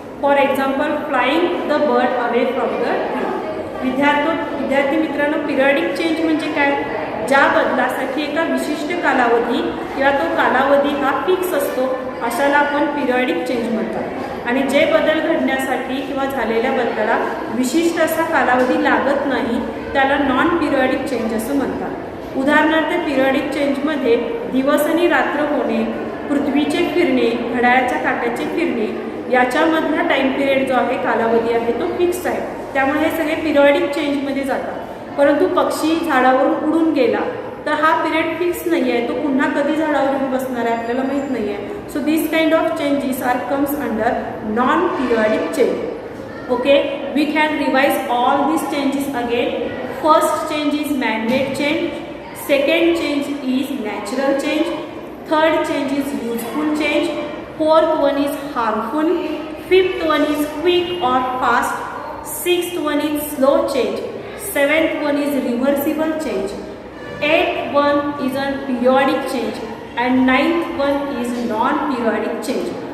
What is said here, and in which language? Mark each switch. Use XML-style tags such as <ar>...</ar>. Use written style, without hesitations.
<en>For example, flying the bird away from the tree.</en> <mr>विद्यार्थी मित्रांनो, periodic change म्हणजे काय? ज्या बदलासाठी एका विशिष्ट कालावधी किंवा तो कालावधी हा फिक्स असतो अशाला आपण पिरियडिक चेंज म्हणतात. आणि जे बदल घडण्यासाठी किंवा झालेल्या बदलाला विशिष्ट असा कालावधी लागत नाही त्याला नॉन पिरियडिक चेंज असं म्हणतात. उदाहरणार्थ पिरियडिक चेंजमध्ये दिवस आणि रात्र होणे, पृथ्वीचे फिरणे, घड्याळाच्या काट्याचे फिरणे याच्यामधला टाईम पिरियड जो आहे, कालावधी आहे तो फिक्स आहे. त्यामुळे हे सगळे पिरियॉडिक चेंजमध्ये जातात. परंतु पक्षी झाडावरून उडून गेला तर हा पिरियड फिक्स नाही आहे, तो पुन्हा कधी झाडावर येऊन बसणार आहे आपल्याला माहीत नाही आहे.</mr> <en>So this kind of changes are comes under non periodic change. Okay, we can revise all these changes again. First change is man-made change, second change is natural change, third change is useful change, fourth one is harmful, fifth one is quick or fast, sixth one is slow change, seventh one is reversible change, eighth one is a periodic change, and ninth one is non-periodic change.</en>